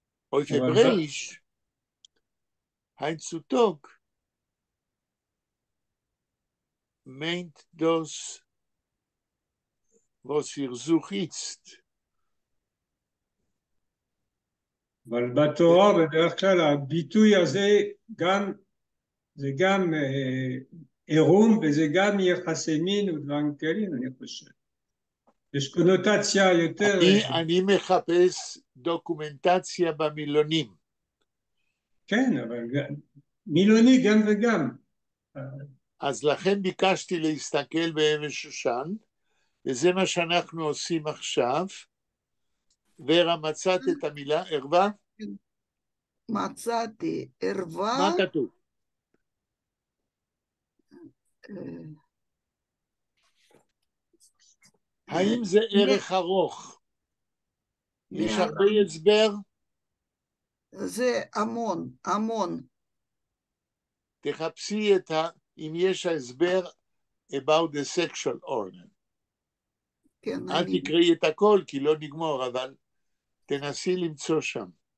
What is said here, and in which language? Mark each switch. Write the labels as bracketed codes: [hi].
[de] Auf Hebräisch, heutzutage, meint das, was ihr sucht jetzt. [he] אבל בתורה בדרך כלל הביטוי הזה זה גם עירום וזה גם יחסי מין ודברים כאלה, אני חושב. יש קונוטציה יותר... אני מחפש דוקומנטציה במילונים. כן, אבל מילוני גם וגם. אז לכן ביקשתי להסתכל באבן שושן, וזה מה שאנחנו עושים עכשיו. ורה, מצאת את המילה ערווה? מצאתי ערווה. מה כתוב? האם זה ערך ארוך? יש הרבה הסבר? זה המון, המון. תחפשי אם יש הסבר [en] about the sexual organ. [he] כן, אל תקראי את הכל כי לא נגמור, אבל תנסי למצוא שם.